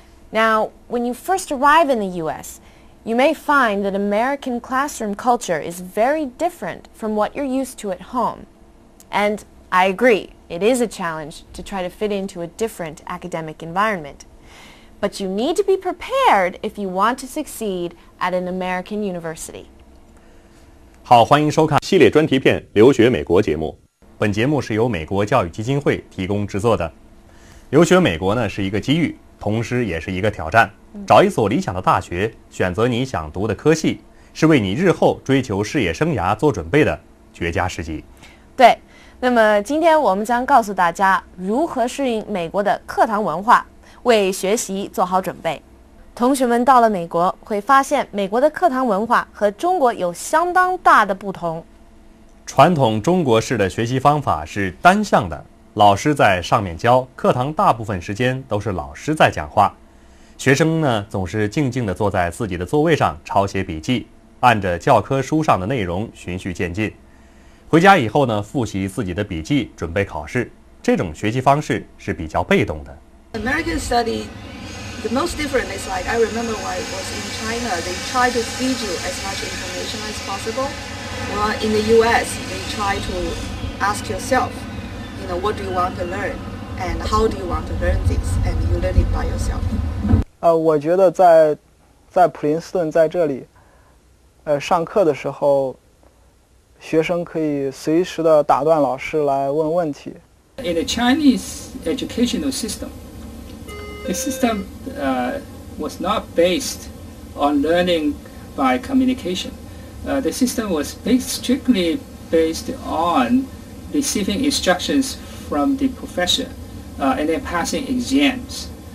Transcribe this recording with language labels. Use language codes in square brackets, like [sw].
[en] Now, when you first arrive in the U.S., you may find that American classroom culture is very different from what you're used to at home. And I agree, it is a challenge to try to fit into a different academic environment. But you need to be prepared if you want to succeed at an American university. [zh] 好，欢迎收看系列专题片《留学美国》节目。本节目是由美国教育基金会提供制作的。留学美国呢是一个机遇，同时也是一个挑战。找一所理想的大学，选择你想读的科系，是为你日后追求事业生涯做准备的绝佳时机。对，那么今天我们将告诉大家如何适应美国的课堂文化，为学习做好准备。同学们到了美国，会发现美国的课堂文化和中国有相当大的不同。传统中国式的学习方法是单向的，老师在上面教，课堂大部分时间都是老师在讲话。学生呢，总是静静地坐在自己的座位上抄写笔记，按着教科书上的内容循序渐进。回家以后呢，复习自己的笔记，准备考试。这种学习方式是比较被动的。 [en] American study, the most different is like I remember when I was in China, they try to feed you as much information as possible. While in the U.S., they try to ask yourself, what do you want to learn, and how do you want to learn this, and you learn it by yourself. [zh] 我觉得在普林斯顿在这里，上课的时候，学生可以随时的打断老师来问问题。 [en] In the Chinese educational system, the system was not based on learning by communication. The system was strictly based on receiving instructions from the professor and then passing exams.